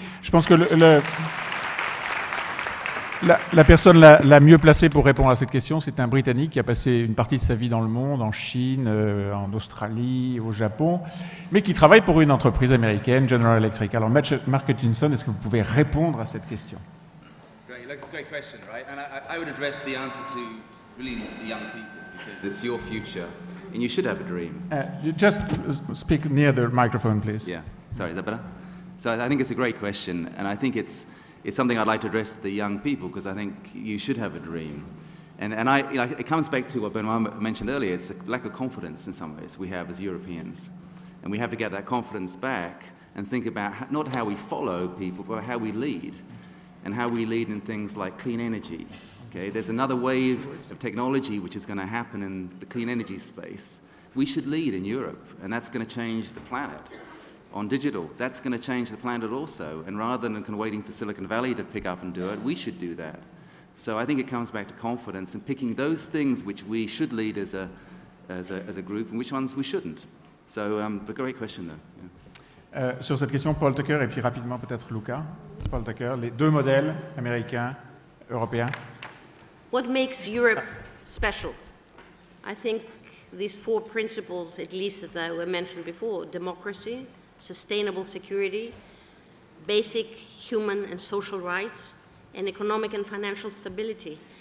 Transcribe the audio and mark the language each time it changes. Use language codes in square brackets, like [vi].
[fr] Je pense que la personne la mieux placée pour répondre à cette question, c'est un Britannique qui a passé une partie de sa vie dans le monde, en Chine, en Australie, au Japon, mais qui travaille pour une entreprise américaine, General Electric. Alors Mark Hutchinson, est-ce que vous pouvez répondre à cette question? [en] That's a great question, right? And I would address the answer to really the young people because it's your future and you should have a dream. You just speak near the microphone, please. Yeah, sorry, is that better? So I think it's a great question and I think it's something I'd like to address to the young people because I think you should have a dream. And it comes back to what Benoît mentioned earlier, it's a lack of confidence in some ways we have as Europeans. And we have to get that confidence back and think about not how we follow people, but how we lead. And how we lead in things like clean energy. Okay? There's another wave of technology which is going to happen in the clean energy space. We should lead in Europe, and that's going to change the planet. On digital, that's going to change the planet also. And rather than kind of waiting for Silicon Valley to pick up and do it, we should do that. So I think it comes back to confidence and picking those things which we should lead as a group and which ones we shouldn't. So a great question, though. Yeah. [fr] Sur cette question, Paul Tucker et puis rapidement peut-être Louka. Paul Tucker, les deux modèles américains, européens. [en] What makes Europe special? I think these 4 principles, at least that were mentioned before: democracy, sustainable security, basic human and social rights, and economic and financial stability.